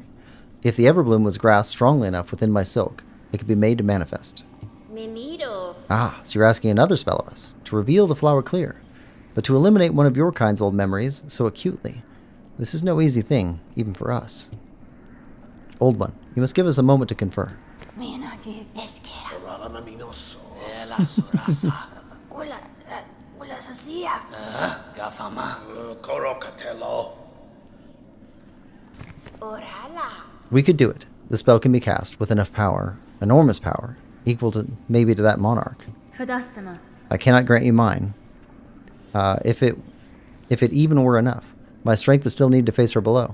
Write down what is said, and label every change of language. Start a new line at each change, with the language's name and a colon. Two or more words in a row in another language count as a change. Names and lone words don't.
English: If the Everbloom was grasped strongly enough within my silk, it could be made to manifest. Ah, so you're asking another spell of us, to reveal the flower clear, but to eliminate one of your kind's old memories so acutely. This is no easy thing, even for us. Old one, you must give us a moment to confer. La surasa. Gafama. Korokatelo. We could do it. The spell can be cast with enough power, enormous power, equal to maybe to that monarch. Fadastama. I cannot grant you mine. If it even were enough, my strength is still needed to face her below.